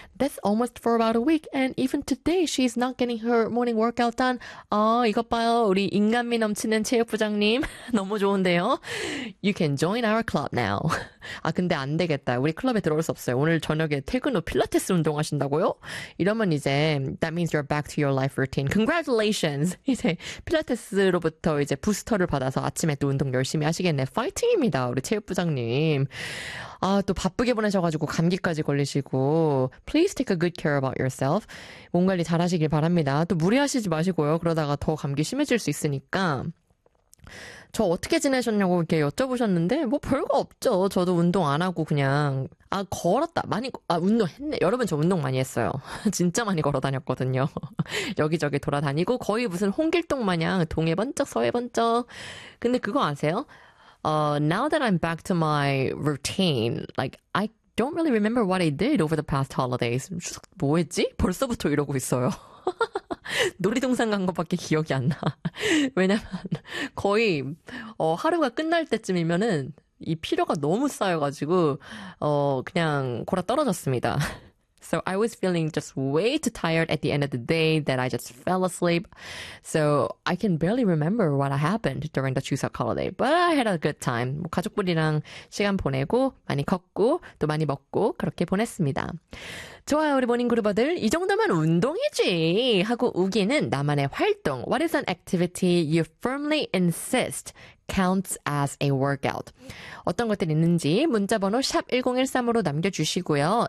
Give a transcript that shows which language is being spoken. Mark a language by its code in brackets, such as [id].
[en] That's almost for about a week, and even today she's not getting her morning workout done. [ko] 이것 봐요, 우리 인간미 넘치는 체육 부장님 너무 좋은데요? [en] You can join our club now. [ko] 아 근데 안 되겠다, 우리 클럽에 들어올 수 없어요. 오늘 저녁에 퇴근 후 필라테스 운동하신다고요? 이러면 이제 [en] That means you're back to your life routine. Congratulations. [ko] 이제 필라테스로부터 이제 부스터를 받아서 아침에 또 운동 열심히 하시겠네. 파이팅입니다, 우리 체육부장님. 아, 또 바쁘게 보내셔가지고 감기까지 걸리시고. [en] Please take a good care about yourself. [ko] 몸 관리 잘하시길 바랍니다. 또 무리하시지 마시고요. 그러다가 더 감기 심해질 수 있으니까. 저 어떻게 지내셨냐고 이렇게 여쭤보셨는데, 뭐 별거 없죠. 저도 운동 안 하고 그냥, 아, 걸었다. 많이, 아, 운동했네. 여러분, 저 운동 많이 했어요. 진짜 많이 걸어 다녔거든요. 여기저기 돌아다니고, 거의 무슨 홍길동 마냥 동해 번쩍, 서해 번쩍. 근데 그거 아세요? [en] Now that I'm back to my routine, like, I don't really remember what I did over the past holidays. [ko] 뭐 했지? 벌써부터 이러고 있어요. 놀이동산 간 것밖에 기억이 안 나. 왜냐면 거의 하루가 끝날 때쯤이면은 이 피로가 너무 쌓여가지고 그냥 골아떨어졌습니다. [en] So I was feeling just way too tired at the end of the day that I just fell asleep. So I can barely remember what happened during the Chuseok holiday, but I had a good time. [ko] 뭐 가족분이랑 시간 보내고 많이 걷고 또 많이 먹고 그렇게 보냈습니다. 좋아요, 우리 모닝그루버들. 이 정도면 운동이지 하고 우기는 나만의 활동. [en] What is an activity you firmly insist counts as a workout? [ko] 어떤 것들이 있는지 문자번호 샵 1013으로 남겨주시고요.